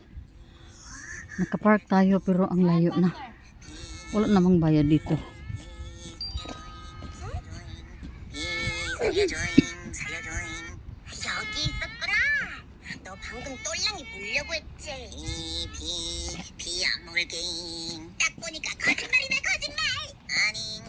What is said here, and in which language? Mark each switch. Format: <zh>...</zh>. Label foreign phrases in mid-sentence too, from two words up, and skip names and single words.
<tl>Nakapark tayo pero ang layo na. Wala namang bayad dito.</tl> <ko>살려줘잉. 여기 있었구나. 너 방금 똘랑이 물려고 했지. 비 안 먹을게잉. 딱 보니까 거짓말이네 거짓말.</ko>